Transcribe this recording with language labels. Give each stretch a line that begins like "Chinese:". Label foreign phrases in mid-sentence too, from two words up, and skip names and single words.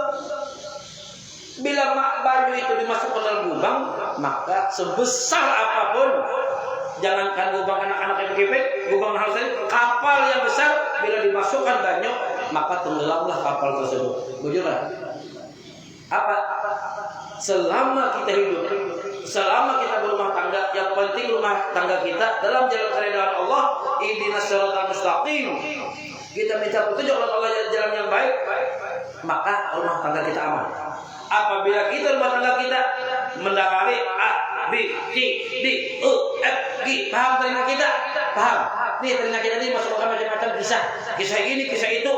Indonesian: Bila banyu itu dimasukkan ke dalam gubang, maka sebesar apapun, jangankan gubang anak-anak yang kepek, gubang halus tadi, kapal yang besar bila dimasukkan banyu, maka tenggelamlah kapal tersebut.
Banjar: Bujur lah. Apa?
Indonesian: Selama kita hidup, selama kita berumah tangga, yang penting rumah tangga kita dalam jalan keridhaan Allah,
Arabic: اهدنا الصراط المستقيم.
Indonesian: Kita minta petunjuk oleh Allah jalan yang baik, maka rumah tangga kita aman. Apabila kita rumah tangga kita mendapati A, B, C, D, E, F, G, paham telinga kita? Paham? Nih telinga kita ini masuk ke macam-macam kisah ini, kisah itu.